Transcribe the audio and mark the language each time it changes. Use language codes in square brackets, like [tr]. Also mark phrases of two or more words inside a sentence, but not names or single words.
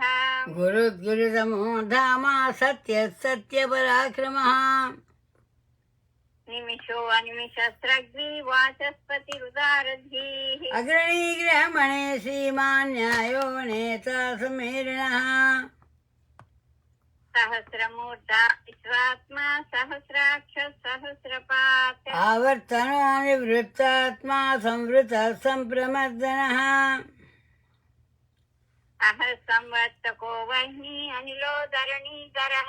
[sa] గురుద్గురుతమో ధామ సత్య సత్యపరాక్రమః నిమిషో అనిమిషస్రగ్వి వాచస్పతిరుదారధీః అగ్రణీ గ్రహమణే శ్రీమాన్ న్యాయో నేత సమీరిణః सहस्रमूर्धा विश्वात्मा सहस्राक्ष सहस्रपात् आवर्तनो निवृत्तात्मा संवृतः सम्प्रमर्दनः अहः संवर्तको वह्नि अनिलो धरणीधरः